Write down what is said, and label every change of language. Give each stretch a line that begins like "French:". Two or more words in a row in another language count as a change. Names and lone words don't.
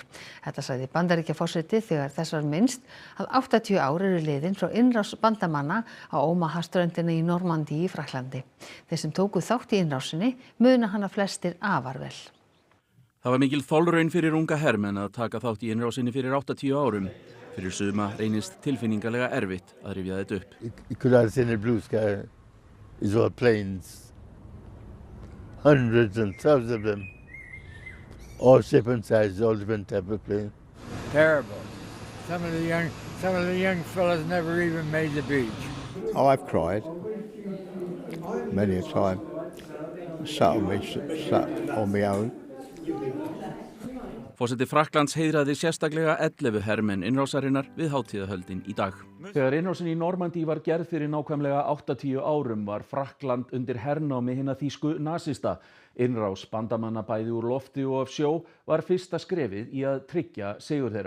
Icelandic: Þetta sagði Bandaríkjaforseti þegar þess var minnst að 80 ár eru liðin frá innrás bandamanna á Omaha-ströndinni í Normandí í Frakklandi. Þeir sem tóku þátt í innrásinni muna hana flestir afar vel. Það var mikil þolraun fyrir unga hermenn að taka þátt í innrásinni fyrir 80 árum. Fyrir suma reynist tilfinningalega erfitt að rifja þetta upp.
English: You could have seen the blue sky. It's all planes. Hundreds and thousands of them. All different sizes, all different type of planes. Terrible. Some of the young fellas never even made the beach. Oh, I've cried many a time. Sat on my own.
Icelandic: Forseti Frakklands heiðraði sérstaklega 11 hermenn innrásarinnar við hátíðahöldin í dag. Þegar innrásin í Normandí var gerð fyrir nákvæmlega 80 árum var Frakkland undir hernámi hinna þýsku nasista. Innrás bandamanna bæði úr lofti og af sjó var fyrsta skrefið í að tryggja sigur þeirra.